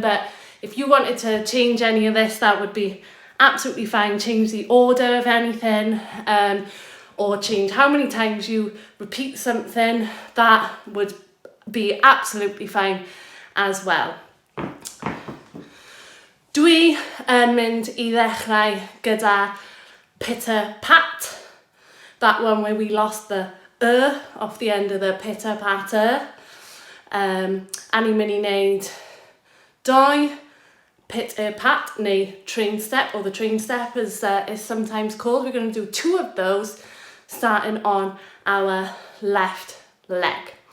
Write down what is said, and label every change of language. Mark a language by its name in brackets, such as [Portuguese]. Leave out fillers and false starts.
[English] But if you wanted to change any of this, that would be absolutely fine. Change the order of anything or change how many times you repeat something. That would be absolutely fine as well. [Welsh] Dwi yn mynd I ddechrau gyda pitter-pat. [English] That one where we lost the off the end of the pitter-patter. [Welsh] A ni'n mynd I wneud 2 pitter-pat neu train step, [English] or the train step as is sometimes called. We're going to do 2 of those starting on our left leg.